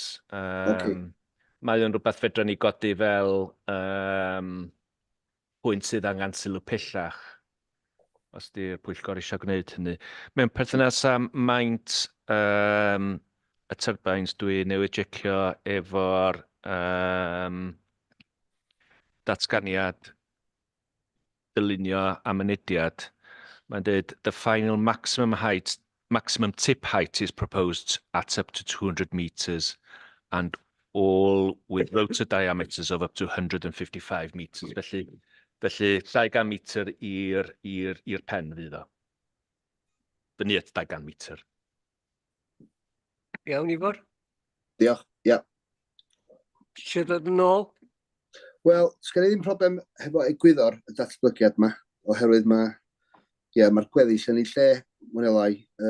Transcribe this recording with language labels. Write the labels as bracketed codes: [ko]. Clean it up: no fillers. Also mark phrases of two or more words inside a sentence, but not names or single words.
[cy] Mae o'n rhywbeth fedra ni godi fel pwynt sydd angen sylw pellach, os di'r Pwyllgor eisiau gwneud hynny. Mewn perthynas â maint y turbines, dwi newydd jecio efo'r datganiad dylunio a mynediad. Mae'n dweud, [en] the final maximum tip height is proposed at up to 200 metres and all with rotor diameters of up to 155 metres. [cy] Felly 200 metr i'r pen fydd o. Fyny at 200 metr. Iawn, Ifor? Diolch, ia. Eisiau dod yn ôl? Wel, sgan i ddim problem hefo egwyddor y datblygiad yma, oherwydd mae'r gweddill yn ei lle, mwyn o lai.